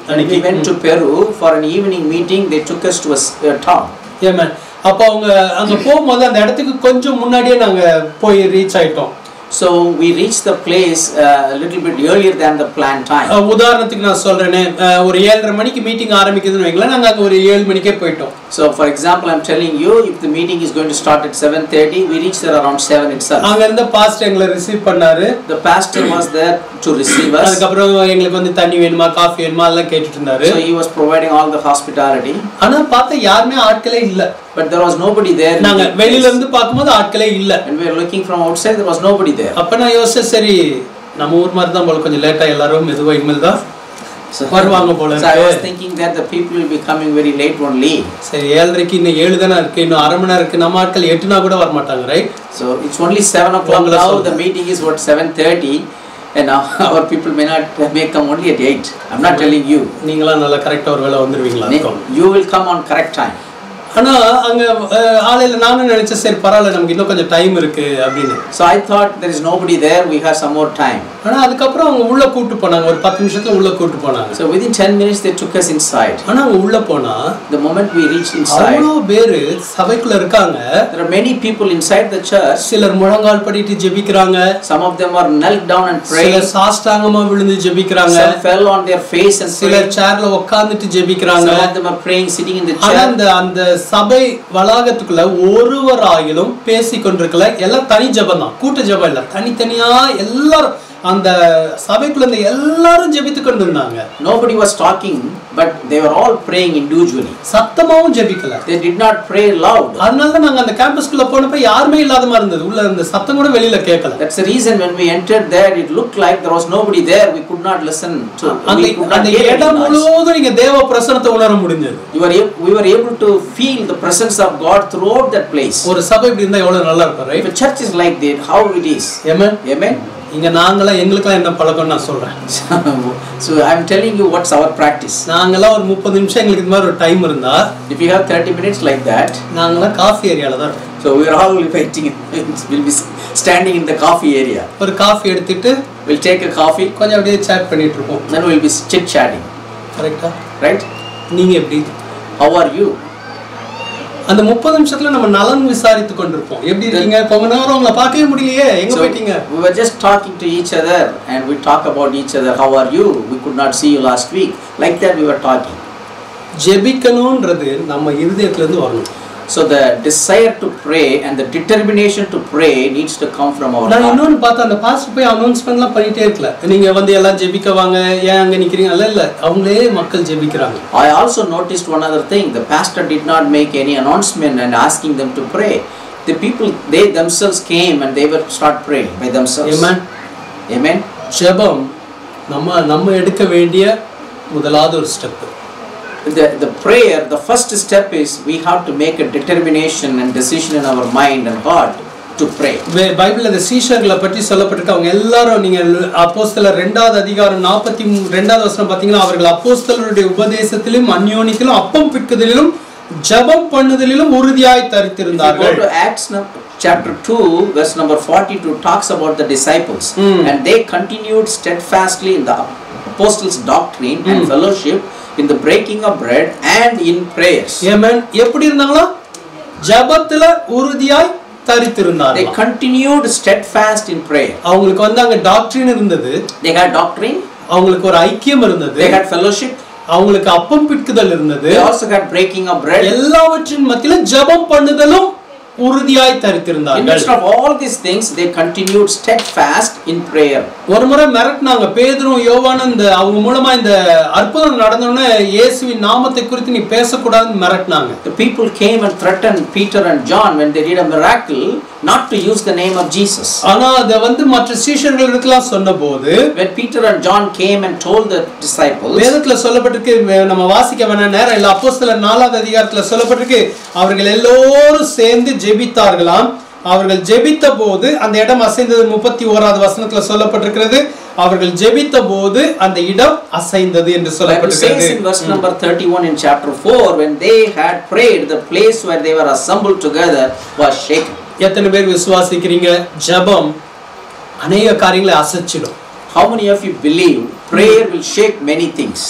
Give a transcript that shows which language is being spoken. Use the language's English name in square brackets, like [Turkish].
[English] We went to Peru for an evening meeting. They took us to a town. Amen. [Tamil] அப்ப அவங்க அங்க போகும்போது அந்த இடத்துக்கு கொஞ்சம் முன்னாடியே நாங்க போய் ரீச் ஆயிட்டோம். [English] So we reached the place a little bit earlier than the planned time. [Tamil] உதாரணத்துக்கு நான் சொல்றேனே, ஒரு 7:30 மணிக்கு மீட்டிங் ஆரம்பிக்குதுன்னு வைங்களேன், நாங்க அங்க ஒரு 7 மணிக்கே போய்ட்டோம். [English] So for example I'm telling you, if the meeting is going to start at 7:30, we reached there around 7 itself. [Tamil] அங்க இருந்த பாஸ்டர் எங்களை ரிசீவ் பண்ணாரு. [English] The pastor was there to receive us. [Tamil] அதுக்கு அப்புறம் எங்களுக்கு வந்து தண்ணி வேணுமா காபி வேணுமா எல்லாம் கேட்டுட்டு இருந்தாரு. [English] So he was providing all the hospitality. [Tamil] ஆனா பார்த்தா யாருமே ஆட்களே இல்ல. [English] But there was nobody there. [Tamil] நாங்க வெளியில இருந்து பாக்கும்போது ஆட்களே இல்ல. [English] And we were looking from outside, there was nobody there. [Tamil] அப்ப நான் யோசிச்சேன், சரி நம்ம ஊர் மாதிரி தான் போல கொஞ்சம் லேட்டா எல்லாரும் மெதுவா இனிமேல் தான் வருவாங்க போல [English] So I was thinking that the people will be coming very late only. [Tamil] சரி 7:30க்கு இன்னும் 7 தான இருக்கு, இன்னும் அரை மணி நேரம் இருக்கு. நம்ம ஆட்கள் 8னா கூட வர மாட்டாங்க, right? [English] So it's only 7 o'clock now. The meeting is what 7:30, and now our people may come only at 8. I'm not telling you. [Tamil] நீங்களா நல்லா கரெக்ட்டா ஒரு வேளை வந்துருவீங்களா? [English] You will come on correct time. [Tamil] ஆனா அங்க ஆளையில நானும் நினைச்சேன் சரி பரவாயில்ல நமக்கு இன்னும் கொஞ்சம் டைம் இருக்கு அப்படின்னு. [English] So I thought there is nobody there, we have some more time. [Tamil] ஆனா அதுக்கு அப்புறம் அவங்க உள்ள கூட்டி போனாங்க, ஒரு 10 நிமிஷத்துல உள்ள கூட்டி போனாங்க. [English] So within 10 minutes they took us inside. [Tamil] ஆனா அவங்க உள்ள போனா [English] the moment we reached inside, [Tamil] அவ்வளவு பேர் சபைக்குள்ள இருக்காங்க. [English] There are many people inside the church. [Tamil] சிலர் முழங்கால் படிட்டு ஜெபிக்கறாங்க. [English] Some of them are knelt down and praying. [Tamil] சிலர் சாஷ்டாங்கமா விழுந்து ஜெபிக்கறாங்க. [English] Some fell on their face and [Tamil] சிலர் சேர்ல உட்கார்ந்துட்டு ஜெபிக்கறாங்க. [English] Some of them are praying sitting in the chair. [Tamil] அந்த சபை வளாகத்துக்குள்ள ஒருவராயிலும் பேசிக்கொண்டிருக்கல, எல்லாம் தனி ஜெபம் தான், கூட்ட ஜெபம் இல்ல, தனித்தனியா எல்லாரும் அந்த சபைக்குள்ள இருந்த எல்லாரும் ஜெபித்து கொண்டிருந்தாங்க. [English] Nobody was talking, but they were all praying individually. [Tamil] சத்தமாவும் ஜெபிக்கல. [English] They did not pray loud. [Tamil] அதனால தான் நாங்க அந்த கேம்பஸ்க்குள்ள போனப்ப யாருமே இல்லாத மாதிரி இருந்தது, உள்ள இருந்த சத்தம் கூட வெளியில கேட்கல. [English] That's the reason when we entered there it looked like there was nobody there, we could not listen to. [Tamil] அந்த இடம் முழுவதும் நீங்க தேவ பிரசன்னத்தை உணர முடிஞ்சது. [English] We were able to feel the presence of God throughout that place. [Tamil] ஒரு சபை இப்படி இருந்தா எவ்வளவு நல்லா இருக்கும், right? [English] If a church is like that, how it is? Amen. Amen. [Tamil] இங்க நாங்களா எங்களுக்குலாம் என்ன பழக்கம் நான் சொல்றேன். [English] So I am telling you what's our practice. [Tamil] நாங்கலாம் ஒரு 30 நிமிஷம் எங்களுக்கு இந்த மாதிரி ஒரு டைம் இருந்தா, [English] if you have 30 minutes like that, [Tamil] நாங்களா காஃபி ஏரியால தான் இருப்போம். [English] So we are all waiting, we'll be standing in the coffee area. [Tamil] ஒரு காஃபி எடுத்துட்டு [English] we'll take a coffee, [Tamil] கொஞ்சம் அப்படியே chat பண்ணிட்டு இருப்போம். [English] then we'll be chit chatting. [Tamil] கரெக்ட்டா? [English] Right? [Tamil] நீங்க எப்படி? [English] How are you? [Tamil] அந்த 30 நிமிஷத்துல நம்ம நலன் விசாரித்து கொண்டிருப்போம். எப்படி இருக்கீங்க? கொஞ்ச நேரம் உங்களை பார்க்கவே முடியலையே, எங்க போய்ட்டீங்க? [English] We were just talking to each other and we talk about each other. How are you? We could not see you last week. Like that we were talking. [Tamil] ஜெபிக்கணும்ன்றது நம்ம இதயத்துல இருந்து வரணும். [English] So the desire to pray and the determination to pray needs to come from our heart. [Tamil] நான் இன்னொன்னு பார்த்தா அந்த pastor போய் அனௌன்ஸ்மென்ட்லாம் பண்ணிட்டே இருக்கல, நீங்க வந்து எல்லாம் ஜெபிக்க வாங்க, ஏன் அங்க நிக்கிறீங்க, இல்ல அவங்களே மக்கள் ஜெபிக்கறாங்க. [English] I also noticed one other thing. The pastor did not make any announcement and asking them to pray. The people, they themselves came and they were start praying by themselves. Amen. Amen. [Tamil] ஜெபம் நம்ம எடுக்க வேண்டிய முதலாவது ஒரு step. [English] The prayer, the first step is we have to make a determination and decision in our mind and heart to pray. [Tamil] பைபிள்ல இந்த சீஷர்களை பற்றி சொல்லப்பட்டிருக்கு. அவங்க எல்லாரும் நீங்க அப்போஸ்தலர் 2வது அதிகாரம் 42வது வசனம் பாத்தீங்கன்னா, அவர்கள் அப்போஸ்தலருடைய உபதேசத்திலும் அந்யோன்யத்திலும் அப்பம் பிட்குதலிலும் ஜெபம் பண்ணுதலிலும் உறுதியாய் தரித்திருந்தார்கள். [English] Go to Acts chapter 2 verse number 42 talks about the disciples and they continued steadfastly in the apostles' doctrine and fellowship, in the breaking of bread and in prayers. [Tamil] Amen. எப்படி இருந்தாங்களா? ஜெபத்துல உறுதியாய் தரித்திருந்தார்கள். [English] They continued steadfast in prayer. [Tamil] அவங்களுக்கு வந்து அங்க doctrine இருந்தது. [English] They had doctrine. [Tamil] அவங்களுக்கு ஒரு ஐக்கியம் இருந்தது. [English] They had fellowship. [Tamil] அவங்களுக்கு அப்பம் பிட்குதல் இருந்தது. [English] They also had breaking of bread. [Tamil] எல்லாவற்றின் மத்தியில ஜெபம் பண்ணுதலும் உறுதியாய் தரித்திருந்தார்கள். [English] In midst of all these things they continued steadfast in prayer. [Tamil] ஒரு முறை மிரட்டினாங்க பேதுரும் யோவானும், இந்த அவங்க மூலமா இந்த அற்புதம் நடந்தோனே இயேசுவின் நாமத்தை குறித்து நீ பேசக்கூடாதுன்னு மிரட்டினாங்க. [English] The people came and threatened Peter and John when they did a miracle not to use the name of Jesus. [Tamil] ஆனா அத வந்து மற்ற சீஷர்களுக்கெல்லாம் சொன்னபோது, [English] when Peter and John came and told the disciples, [Tamil] வேதத்துல சொல்லப்பட்டிருக்கு, நம்ம வாசிக்க வேணாம் நேரம் இல்ல, அப்போஸ்தலர் 4வது அதிகாரத்துல சொல்லப்பட்டிருக்கு, அவர்கள் எல்லோரும் சேர்ந்து ஜெபித்தார்களாம். அவர்கள் ஜெபித்த போது அந்த இடம் அசைந்தது. 31வது வசனத்துல சொல்லப்பட்டிருக்கிறது, அவர்கள் ஜெபித்த போது அந்த இடம் அசைந்தது என்று சொல்லப்பட்டிருக்கிறது. [English] in verse number 31 in chapter 4, when they had prayed, the place where they were assembled together was shaken. [Tamil] எத்தனை பேர் விசுவாசிக்கிறீங்க ஜெபம் அநேக காரியங்களை அசைச்சிடும்? [English] How many of you believe prayer will shake many things?